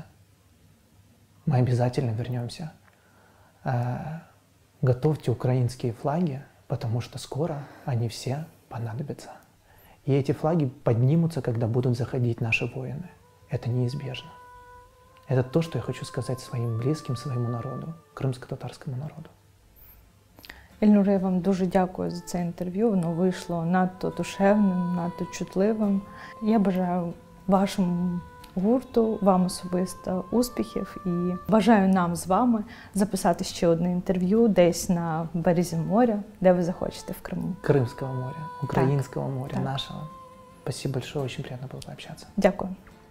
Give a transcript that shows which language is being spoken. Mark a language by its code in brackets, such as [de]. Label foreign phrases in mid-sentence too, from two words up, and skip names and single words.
[ru] Мы обязательно вернемся. Готовьте украинские флаги, потому что скоро они все понадобятся. И эти флаги поднимутся, когда будут заходить наши воины. Это неизбежно. Это то, что я хочу сказать своим близким, своему народу, крымско-татарскому народу. [uk] Ільнуре, я вам дуже дякую за це інтерв'ю. Воно вийшло надто душевним, надто чутливим. Я бажаю вашому гурту, вам особисто успіхів і бажаю нам з вами записати ще одне інтерв'ю десь на березі моря, де ви захочете в Криму. [ru] Крымского моря, украинского [uk] Так, [ru] моря, [uk] так. [ru] нашего. Спасибо большое, очень приятно было пообщаться. [uk] Дякую.